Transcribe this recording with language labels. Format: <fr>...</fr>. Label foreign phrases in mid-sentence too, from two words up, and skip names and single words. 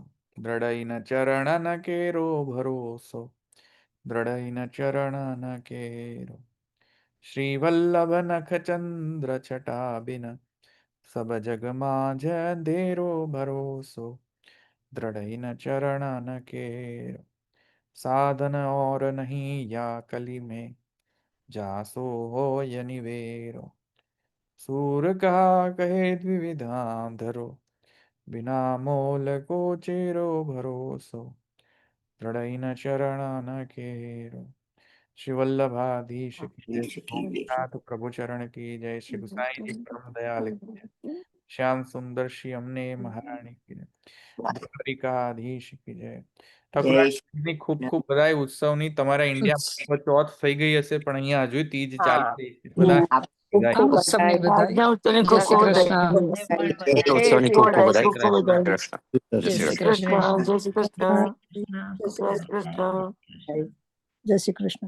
<bra>द्रढइन चरण न केरो भरोसो, द्रढइन चरण न केरो, श्री वल्लभ नख चंद्र छटा बिन, सब जग माझ अंधेरो भरोसो, द्रढइन चरण न केरो, साधन और नहीं या कली में, जासो होय निवेरो, सूर कहा कहे द्विविधा धरो, बिना मोल को चेरो भरोसो, दृढ़ न चरण न केरो.</bra> <hi>श्री वल्लभाधीश की जय, गोपीनाथ प्रभु चरण की जय, श्री गुसाई जी परम दयाल की जय, श्याम सुंदर श्री अमने महारानी की जय, દ્વારિકાધીશ की जय.</hi> <gu>ઠાકોરની ખૂબ ખૂબ બધાય ઉત્સવની. તમારા ઇન્ડિયામાં ચોથ થઈ ગઈ હશે, પણ અહીંયા હજુ તીજ ચાલુ થઈ છે. બધા ઉત્સવની બધાય. જય શ્રી કૃષ્ણ. ઉત્સવની ખૂબ ખૂબ બધાઈ. જય શ્રી કૃષ્ણ. જય શ્રી કૃષ્ણ.</gu>